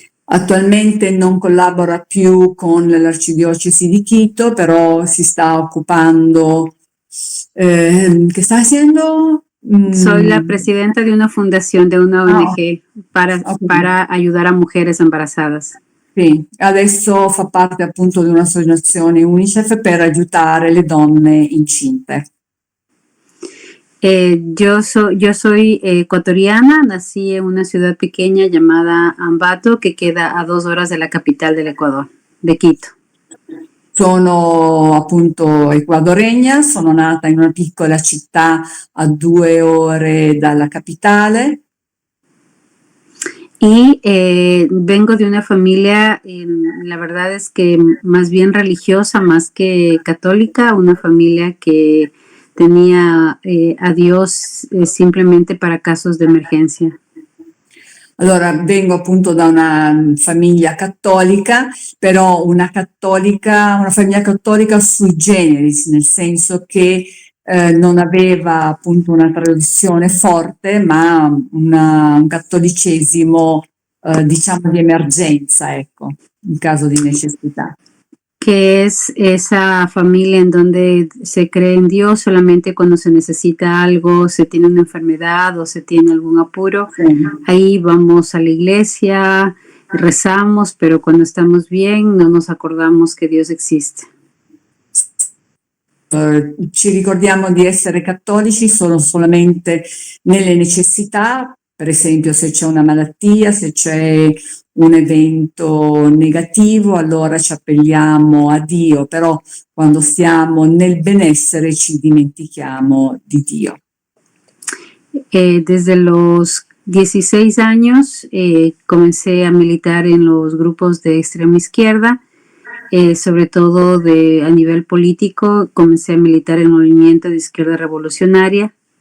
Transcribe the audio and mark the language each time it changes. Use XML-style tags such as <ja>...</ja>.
<it>Attualmente non collabora più con l'Arcidiocesi di Quito, però si sta occupando.</it> <es>¿Qué está haciendo? Soy la presidenta de una fundación, de una ONG para ayudar a mujeres embarazadas.</es> <it>Sì, adesso fa parte appunto di un'associazione UNICEF per aiutare le donne incinte.</it> <es>Yo soy ecuatoriana, nací en una ciudad pequeña llamada Ambato, que queda a 2 horas de la capital del Ecuador, de Quito.</es> <it>Sono appunto ecuadoregna, sono nata in una piccola città a 2 ore dalla capitale.</it> <es>Y vengo de una familia, la verdad es que más bien religiosa, más que católica, una familia que tenía a Dios simplemente para casos de emergencia.</es> <it>Allora, vengo appunto da una famiglia cattolica, però una famiglia cattolica sui generis, nel senso che non aveva appunto una tradizione forte, ma un cattolicesimo diciamo di emergenza, ecco, in caso di necessità.</it> <es>Que es esa familia en donde se cree en Dios solamente cuando se necesita algo, se tiene una enfermedad o se tiene algún apuro.</es> <it>Sì.</it> <es>Ahí vamos a la iglesia, rezamos, pero cuando estamos bien no nos acordamos que Dios existe.</es> <it>Ci ricordiamo di essere cattolici solo solamente nelle necessità, per esempio se c'è una malattia, se c'è un evento negativo, allora ci appelliamo a Dio, però quando stiamo nel benessere ci dimentichiamo di Dio.</it> <es>Desde los 16 años comencé a militar en los grupos de extrema izquierda, sobre todo a nivel político. Comencé a militar en el movimiento de izquierda revolucionaria.</es>